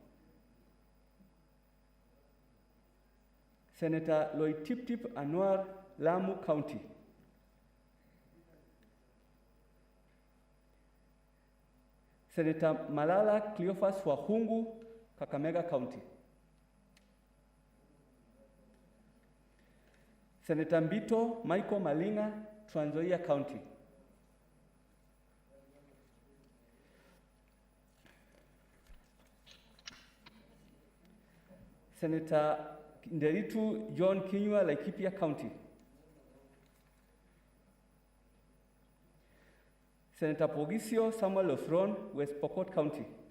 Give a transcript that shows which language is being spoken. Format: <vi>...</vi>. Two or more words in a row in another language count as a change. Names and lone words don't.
<en>Senator Lloyd Tip Anwar, Lamu County. Senator Malala Cleophas Wahungu, Kakamega County. Senator Mbito Michael Malinga, Trans Nzoia County. Senator Nderitu John Kinyua, Laikipia County. Senator Pogisio Samuel Othron, West Pokot County.</en>